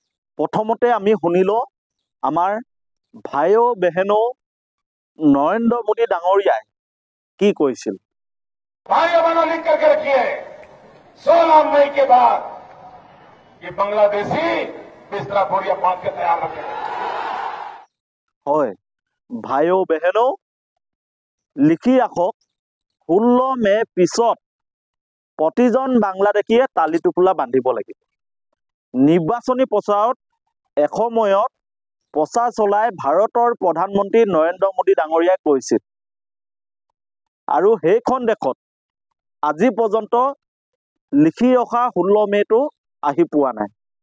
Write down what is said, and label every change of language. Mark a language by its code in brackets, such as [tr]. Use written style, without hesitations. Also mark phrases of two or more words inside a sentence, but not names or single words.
[as] প্ৰথমতে আমি শুনিলো আমাৰ [hi] भाइयो बहनो [as] নৰেন্দ্ৰ মোদী ডাঙৰীয়াই কি কৈছিল। [hi] भाइयों बहनों लिख करके रखिए 16 मई के बाद ये बांग्लादेशी बिस्तरा बोरिया बांध के तैयार रखेंगे। [as] হয় [hi] भाइयो बहनो [as] লিখি ৰাখক 16 মে পিছত প্ৰতিজন বাংলাদেশীয়ে তালি টোপোলা বান্ধিব লাগিব। নিৰ্বাচনী প্ৰচাৰত এসময়ত প্ৰচাৰ চলাই ভাৰতৰ প্ৰধানমন্ত্ৰী নৰেন্দ্ৰ মোদী ডাঙৰীয়াই কৈছিল আৰু সেইখন দেশত আজি পৰ্যন্ত লিখি ৰখা 16 মেটো আহি পোৱা নাই।